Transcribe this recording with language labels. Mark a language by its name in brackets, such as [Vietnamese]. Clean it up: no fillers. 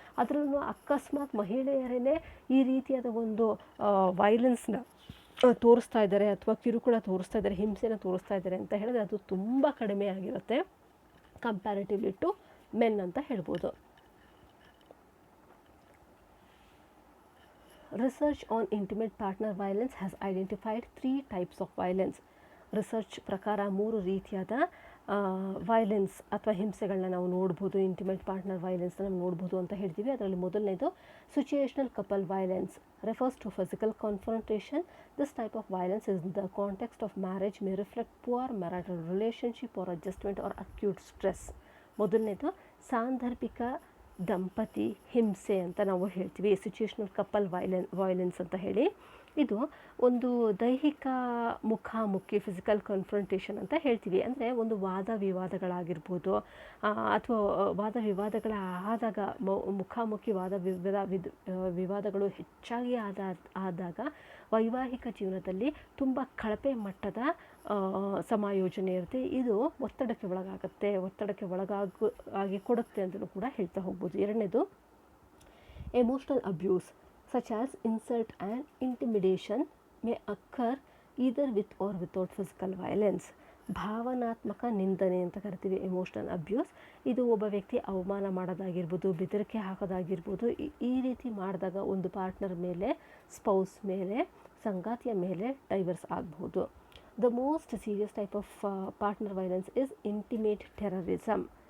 [Kannada] ಅದರಲ್ಲೂ ಅಕಸ್ಮಾತ್ ಮಹಿಳೆಯರೇ ಈ ರೀತಿಯಾದ ಒಂದು ವೈಲೆನ್ಸ್ನ ತೋರಿಸ್ತಾ ಇದ್ದಾರೆ, ಅಥವಾ ಕಿರುಕುಳ ತೋರಿಸ್ತಾ ಇದ್ದಾರೆ, ಹಿಂಸೆನ ತೋರಿಸ್ತಾ ಇದ್ದಾರೆ ಅಂತ ಹೇಳಿದ್ರೆ ಅದು ತುಂಬ ಕಡಿಮೆ ಆಗಿರುತ್ತೆ [English] comparatively to men [Kannada] ಅಂತ ಹೇಳ್ಬೋದು. [English] Research on intimate partner violence has identified 3 types of violence. [Kannada] Research ಪ್ರಕಾರ 3 ರೀತಿಯಾದ ವೈಲೆನ್ಸ್ ಅಥವಾ ಹಿಂಸೆಗಳನ್ನ ನಾವು ನೋಡ್ಬೋದು, ಇಂಟಿಮೇಟ್ ಪಾರ್ಟ್ನರ್ ವೈಲೆನ್ಸ್ ನಾವು ನೋಡ್ಬೋದು ಅಂತ ಹೇಳ್ತೀವಿ. ಅದರಲ್ಲಿ ಮೊದಲನೇದು [English] Situational couple violence refers to physical confrontation. This type of violence is in the context of marriage, may reflect poor marital relationship or adjustment or acute stress. [Kannada] ಮೊದಲನೇದು ಸಾಂದರ್ಭಿಕ ದಂಪತಿ ಹಿಂಸೆ ಅಂತ ನಾವು ಹೇಳ್ತೀವಿ, ಸಿಚುಯೇಷನಲ್ ಕಪಲ್ ವೈಲೆನ್ಸ್ ಅಂತ ಹೇಳಿ. ಇದು ಒಂದು ದೈಹಿಕ ಮುಖಾಮುಖಿ, ಫಿಸಿಕಲ್ ಕನ್ಫ್ರಂಟೇಷನ್ ಅಂತ ಹೇಳ್ತೀವಿ. ಅಂದರೆ ಒಂದು ವಾದ ವಿವಾದಗಳಾಗಿರ್ಬೋದು, ಅಥವಾ ವಾದ ವಿವಾದಗಳ ಆದಾಗ, ಮುಖಾಮುಖಿ ವಿವಾದಗಳು ಹೆಚ್ಚಾಗಿ ಆದಾಗ ವೈವಾಹಿಕ ಜೀವನದಲ್ಲಿ ತುಂಬ ಕಳಪೆ ಮಟ್ಟದ ಸಮಾಯೋಜನೆ ಇರುತ್ತೆ. ಇದು ಒತ್ತಡಕ್ಕೆ ಒಳಗಾಗಿ ಕೊಡುತ್ತೆ ಅಂತಲೂ ಕೂಡ ಹೇಳ್ತಾ ಹೋಗ್ಬೋದು. ಎರಡನೇದು [English] Emotional abuse such as insult and intimidation may occur either with or without physical violence. [Kannada] ಭಾವನಾತ್ಮಕ ನಿಂದನೆ ಅಂತ ಕರಿತೀವಿ ಎಮೋಷ್ನಲ್ ಅಬ್ಯೂಸ್. ಇದು ಒಬ್ಬ ವ್ಯಕ್ತಿ ಅವಮಾನ ಮಾಡೋದಾಗಿರ್ಬೋದು, ಬೆದರಿಕೆ ಹಾಕೋದಾಗಿರ್ಬೋದು. ಈ ರೀತಿ ಮಾಡಿದಾಗ ಒಂದು ಪಾರ್ಟ್ನರ್ ಮೇಲೆ, ಸ್ಪೌಸ್ ಮೇಲೆ, ಸಂಗಾತಿಯ ಮೇಲೆ ಡೈವರ್ಸ್ ಆಗ್ಬೋದು. [English] The most serious type of partner violence is intimate terrorism.